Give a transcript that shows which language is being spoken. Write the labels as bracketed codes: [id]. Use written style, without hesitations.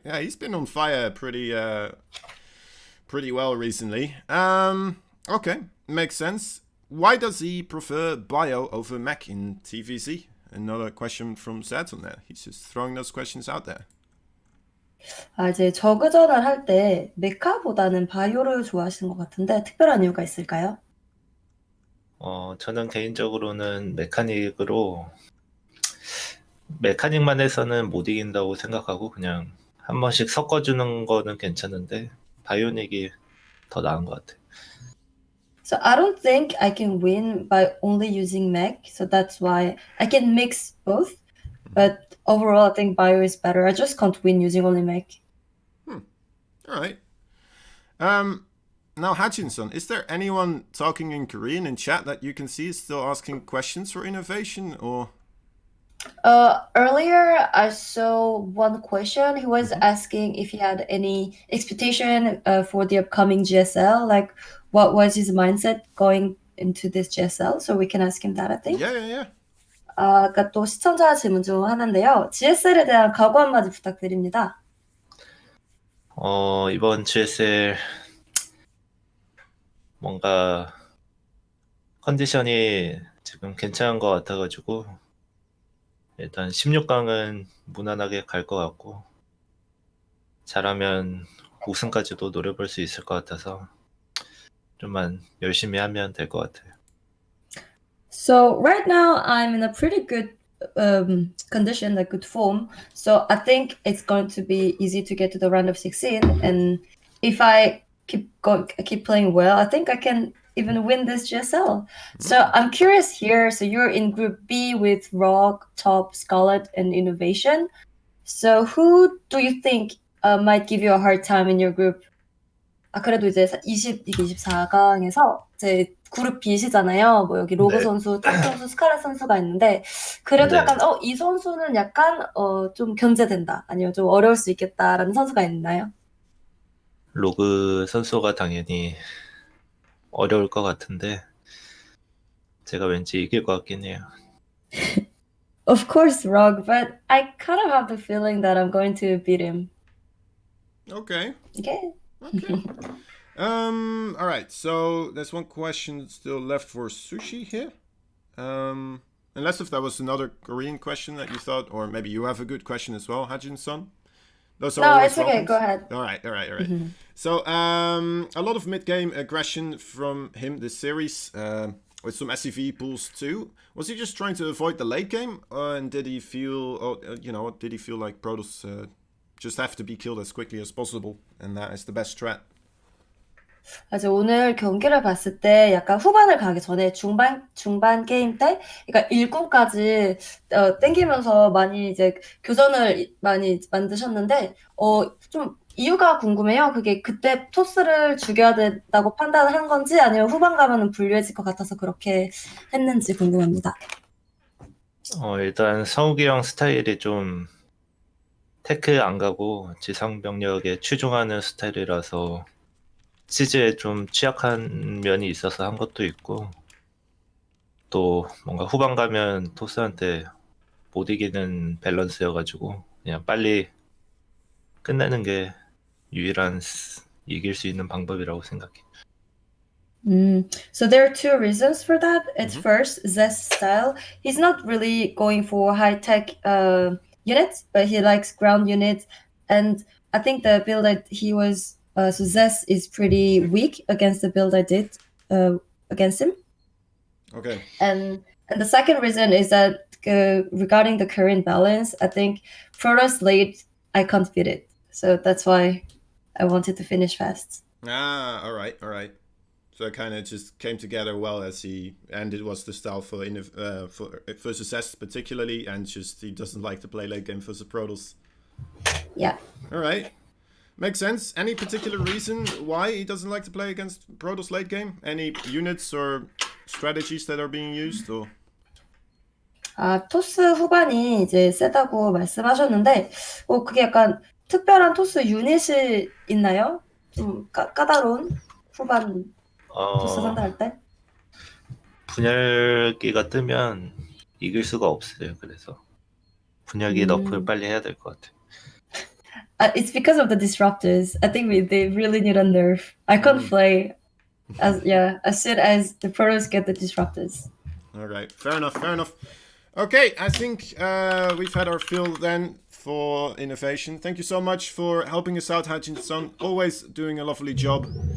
[en] Yeah, he's been on fire pretty well recently. Okay, makes sense. Why does he prefer Bio over Mech in TVC? another question from Zest on that. He's just throwing those questions out there. [ko] 이제 저그전을 할 때 메카보다는 바이오를 좋아하시는 것 같은데 특별한 이유가 있을까요? 저는 개인적으로는 메카닉만 해서는 못 이긴다고 생각하고 그냥 한 번씩 섞어주는 거는 괜찮은데 바이오닉이 더 나은 것 같아요. [en] So I don't think I can win by only using mech, so that's why I can mix both. But overall, I think bio is better. I just can't win using only mech. All right. Now, Hutchinson, is there anyone talking in Korean in chat that you can see is still asking questions for INnoVation, or? Earlier, I saw one question. He was asking if he had any expectation for the upcoming GSL. Like, what was his mindset going into this GSL? So we can ask him that, I think. Yeah. [ko] 아까 또 시청자 질문 중 하나인데요. GSL에 대한 각오 한마디 부탁드립니다. 이번 GSL 뭔가 컨디션이 지금 괜찮은 것 같아가지고 일단 16강은 무난하게 갈 것 같고 잘하면 우승까지도 노려볼 수 있을 것 같아서 좀만 열심히 하면 될 것 같아요. [en] So right now I'm in a pretty good condition, like good form. So I think it's going to be easy to get to the round of 16. And if I keep playing well, I think I can even win this GSL. So I'm curious here. So you're in Group B with Rock, Top, Scarlet, and INnoVation. So who do you think might give you a hard time in your group? [ko] 그래도 이제 24강에서 이제 그룹 B시잖아요. 뭐 여기 로그 네. 선수, 탑 선수, 스칼렛 선수가 있는데 그래도 네. 약간 이 선수는 약간 좀 견제된다. 아니면 좀 어려울 수 있겠다라는 선수가 있나요? 로그 선수가 당연히 어려울 것 같은데 제가 왠지 이길 것 같긴 해요. [en] Of course, Rog, but I kind of have the feeling that I'm going to beat him. Okay. Okay. All right. So there's one question still left for Sushi here. Unless if that was another Korean question that you thought, or maybe you have a good question as well, Hajin-san. Those are No, always it's okay. welcomes. Go ahead. All right. So a lot of mid-game aggression from him this series, with some SCV pools too. Was he just trying to avoid the late game, and did he feel, did he feel like Protoss just have to be killed as quickly as possible, and that is the best strat? [ko] 맞아, 오늘 경기를 봤을 때 약간 후반을 가기 전에 중반 게임 때, 그러니까 일꾼까지 땡기면서 많이 이제 교전을 많이 만드셨는데, 좀 이유가 궁금해요. 그게 그때 토스를 죽여야 된다고 판단을 한 건지, 아니면 후반 가면은 불리해질 것 같아서 그렇게 했는지 궁금합니다. 일단 성욱이 형 스타일이 좀 테크 안 가고 지상 병력에 추종하는 스타일이라서 시즈에 좀 취약한 면이 있어서 한 것도 있고 또 뭔가 후반 가면 토스한테 못 이기는 밸런스여가지고 그냥 빨리 끝내는 게 유일한 이길 수 있는 방법이라고 생각해. [en] So there are two reasons for that. It's first, Zest style. He's not really going for high-tech units, but he likes ground units. And I think the build that he was... so Zest is pretty weak against the build I did against him. Okay. And the second reason is that regarding the current balance, I think Protoss late, I can't beat it. So that's why I wanted to finish fast. All right. So it kind of just came together well and it was the style for versus Zest particularly, and just he doesn't like to play late game versus Protoss. Yeah. All right. Makes sense. Any particular reason why he doesn't like to play against Protoss late game? Any units or strategies that are being used, or? [ko] 토스 후반이 이제 세다고 말씀하셨는데, 그게 약간 특별한 토스 유닛이 있나요? 좀 까다로운 후반 토스 상대할 때? 분열기가 뜨면 이길 수가 없어요. 그래서 분열기 너프를 빨리 해야 될 것 같아요. [en] It's because of the disruptors. I think they really need a nerf. I can't play as soon as the Protoss get the disruptors. All right, fair enough. Okay, I think we've had our fill then for INnoVation. Thank you so much for helping us out, Hutchinson. Always doing a lovely job.